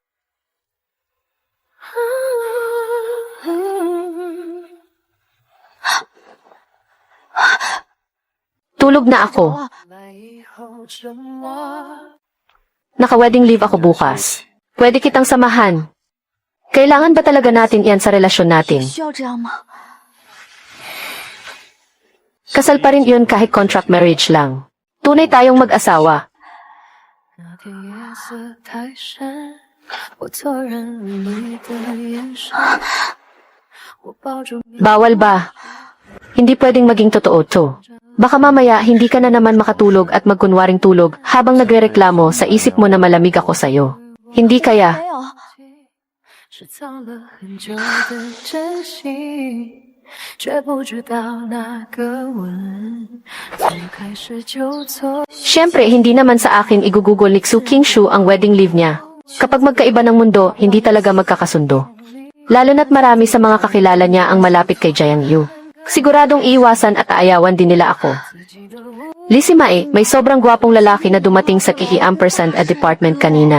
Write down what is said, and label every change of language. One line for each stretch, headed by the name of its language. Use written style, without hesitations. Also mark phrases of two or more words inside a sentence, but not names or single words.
Filipino: Tulog na ako. Naka-
English: wedding leave
Filipino: ako bukas. Pwede kitang samahan. Kailangan ba talaga natin yan sa relasyon natin?
Chinese: 需要这样吗？
Filipino: Kasal pa rin yun kahit
English: contract marriage
Filipino: lang. Tunay tayong mag-asawa.
Chinese: 那天夜色太深，我错认了你的眼神，我抱住你。
Filipino: Bawal ba? Hindi pwedeng maging totoo to. Baka mamaya hindi ka na naman makatulog at magkunwaring tulog habang nagrereklamo sa isip mo na malamig ako sa'yo. Hindi kaya?
Chinese: 没有，是藏了很久的真心，却不知道那个吻从开始就错。
Filipino: Siyempre, hindi naman sa akin igugugol ni Xu Qingshu ang
English: wedding leave
Filipino: niya. Kapag magkaiba ng mundo, hindi talaga magkakasundo. Lalo na't marami sa mga kakilala niya ang malapit kay Jiang Yu. Siguradong iiwasan at aayawan din nila ako. Lisimae, may sobrang gwapong lalaki na dumating sa Kiki Ampersand at department kanina.